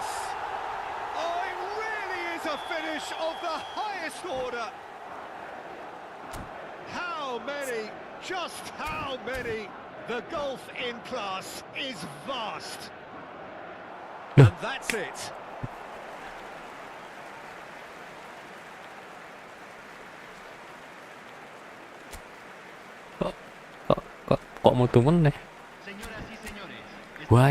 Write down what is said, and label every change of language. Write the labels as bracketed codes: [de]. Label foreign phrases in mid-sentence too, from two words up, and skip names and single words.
[en] Oh, it really is a finish of the highest order. How many? Just how many? The gulf in class is vast. And that's it. [jv] Kok mutu meneh? [es] Señoras y señores, [en] Why?